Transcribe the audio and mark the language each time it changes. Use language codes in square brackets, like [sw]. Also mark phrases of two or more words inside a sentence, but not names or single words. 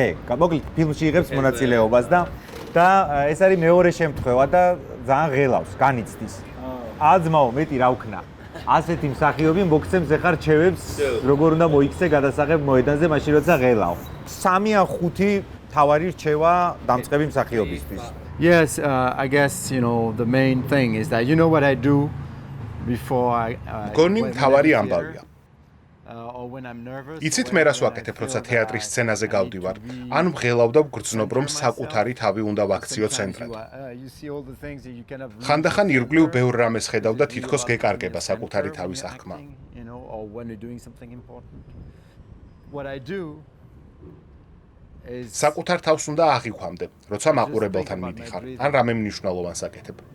[ka] მოკლედ ფილმში იღებს მონაწილეობას და ეს არის მეორე შემთხვევა და ძალიან ღელავს, განიცდის. აზმაო, მეტი რა ვქნა. ასეთი მსახიობი მოგცემს ახლა რჩევებს, როგორ უნდა მოიქცე გადასაღებ მოედანზე, მაშინ როცა ღელავ. 3 ან 5 თავარი რჩევა დამწყები მსახიობისთვის. [en] Yes, I guess, you know, the main thing is that you know what I do before I [ka] გონი მთავარი ამბავია. [en] or when I'm nervous. [ka] იცით მე რას ვაკეთებ, როცა თეატრის სცენაზე გავდივარ, ან მღელავ და ვგრძნობ, რომ საკუთარი თავი უნდა ვაქციო ცენტრად. ხანდახან ირგვლივ ბევრ რამეს ხედავ და თითქოს გეკარგება საკუთარი თავის აღქმა. საკუთარ თავს უნდა აღიქვამდე, როცა მაყურებელთან მიდიხარ, ან რამე მნიშვნელოვანს აკეთებ.